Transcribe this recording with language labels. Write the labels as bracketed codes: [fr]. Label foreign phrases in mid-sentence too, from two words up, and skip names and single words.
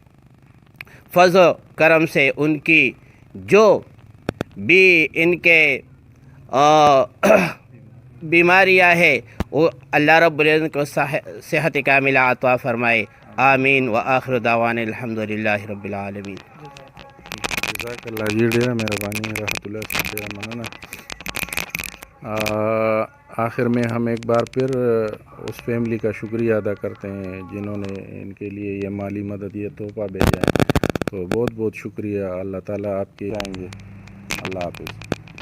[ur] فضل و کرم سے ان کی جو بھی ان کے بیماریاں ہیں وہ اللہ رب العزت کو صحت کاملہ عطا فرمائے. [ar] آمین وآخر دعوانا الحمدللہ رب العالمین. جزاک اللہ جی، [ps] ډیره مهربانی رحمت اللہ سے ډیره مننه. [ur] آخر میں ہم ایک بار پھر اس فیملی کا شکریہ ادا کرتے ہیں جنہوں نے ان کے لیے یہ مالی مدد، یہ تحفہ بھیجا ہے. تو بہت بہت شکریہ. اللہ تعالیٰ آپ کے آئیں گے. اللہ حافظ.